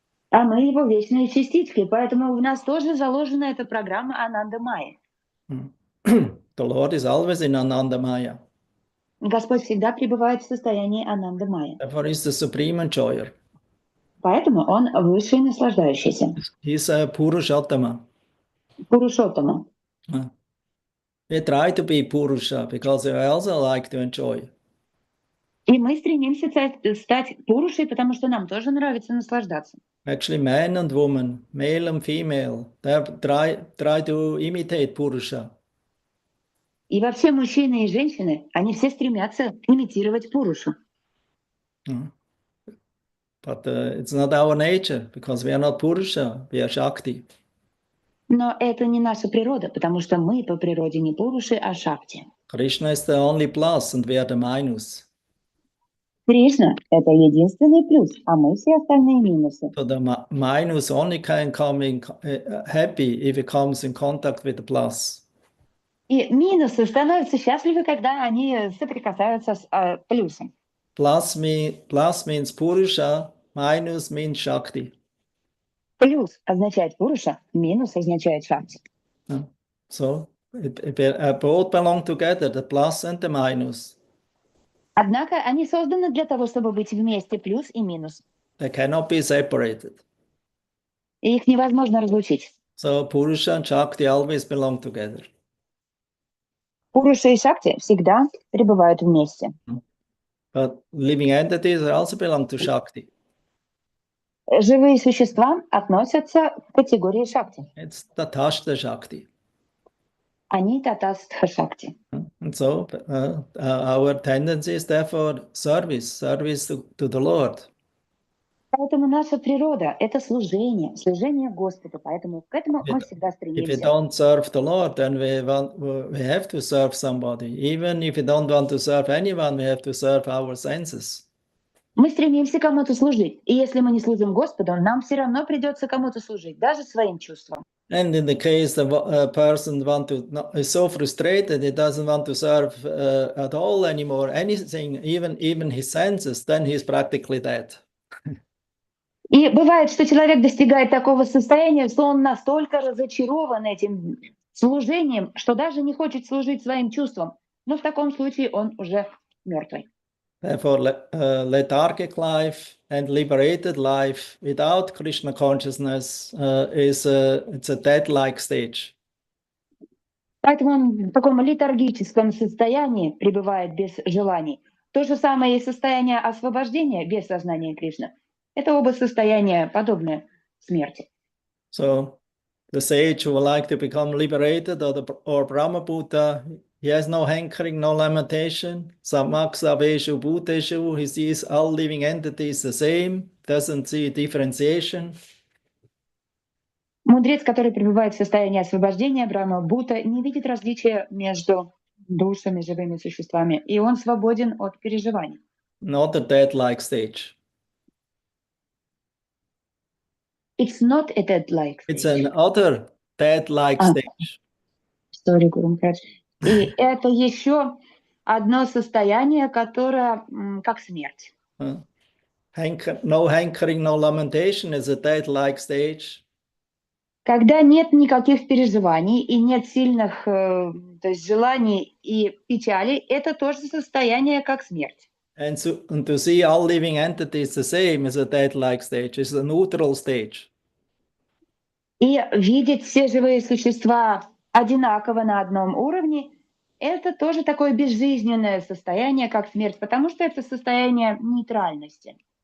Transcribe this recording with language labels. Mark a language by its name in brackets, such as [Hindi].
[Russian] А мы его вечные частички, поэтому в нас тоже заложена эта программа Ананда Майя. [English] The Lord is always in Ananda Maya. [Russian] Господь всегда пребывает в состоянии Ананда Майя. [English] Therefore, he's the supreme enjoyer. [Russian] Поэтому он высший наслаждающийся. [English] He's a Purushottama. [Russian] Пурушоттама. [English] We try to be Purusha because we also like to enjoy. [Russian] И мы стремимся стать Пурушей, потому что нам тоже нравится наслаждаться. [English] Actually, man and woman, male and female, they try to imitate Purusha. [Russian] И вообще мужчины и женщины, они все стремятся имитировать Пурушу. [English] But it's not our nature, because we are not Purusha, we are Shakti. [Russian] Но это не наша природа, потому что мы по природе не Пуруши, а Шакти. [English] Krishna is the only plus and we are the minus. [Russian] Кришна — это единственный плюс, а мы все остальные минусы. [English] So the minus only can come in happy if it comes in contact with the plus. [Russian] И минусы становятся счастливы, когда они соприкасаются с плюсом. [English] Plus means Purusha, minus means Shakti. [Russian] Плюс означает Пуруша, минус означает Шакти. [English] So both belong together, the plus and the minus. [Russian] Однако они созданы для того, чтобы быть вместе, плюс и минус. [English] They cannot be separated. [Russian] И их невозможно разлучить. [English] So Purusha and Shakti always belong together. [Russian] Пуруша и Шакти всегда пребывают вместе. [English] But living entities also belong to Shakti. [Russian] Живые существа относятся к категории Шакти. [English] It's Tatashta Shakti. [Russian] Они татастха Шакти. [English] And so our tendency is therefore service to the Lord. [Russian] Поэтому наша природа — это служение Господу. Поэтому к этому мы всегда [English] If we [Russian] стремимся. [English] don't serve the Lord, then we have to serve somebody. Even if we don't want to serve anyone, we have to serve our senses. [Russian] Мы стремимся кому-то служить. И если мы не служим Господу, нам все равно придется кому-то служить, даже своим чувствам. [English] And in the case a person is so frustrated, he doesn't want to serve at all anymore, anything, even his senses, then he's practically dead. [Russian] И бывает, что человек достигает такого состояния, что он настолько разочарован этим служением, что даже не хочет служить своим чувствам. Но в таком случае он уже мертвый. [English] Therefore, lethargic life and liberated life without Krishna consciousness it's a dead-like stage. [Russian] Поэтому он в таком летаргическом состоянии пребывает без желаний. То же самое и состояние освобождения без сознания Кришны. Это оба состояния подобны смерти. [English] So the sage who would like to become liberated or Brahma Buddha, he has no hankering, no lamentation. [Sanskrit] Samak Saveshu Bhuteshu, [English] he sees all living entities the same, doesn't see differentiation. [Russian] Мудрец, который пребывает в состоянии освобождения, Брахма Будда, не видит различия между душами, живыми существами, и он свободен от переживаний. [English] Not a dead-like stage. It's not a dead-like stage. It's an other dead-like stage. Sorry, Guru Maharaj. [Russian] И это еще одно состояние, которое как смерть. [English] No hankering, no lamentation is a dead-like stage. [Russian] Когда нет никаких переживаний и нет сильных то есть желаний и печали, это тоже состояние как смерть. [English] And to see all living entities the same is a dead-like stage. It's a neutral stage. [Russian] И видеть все живые существа одинаково на одном уровне, это тоже такое безжизненное состояние, как смерть, потому что это состояние нейтральности.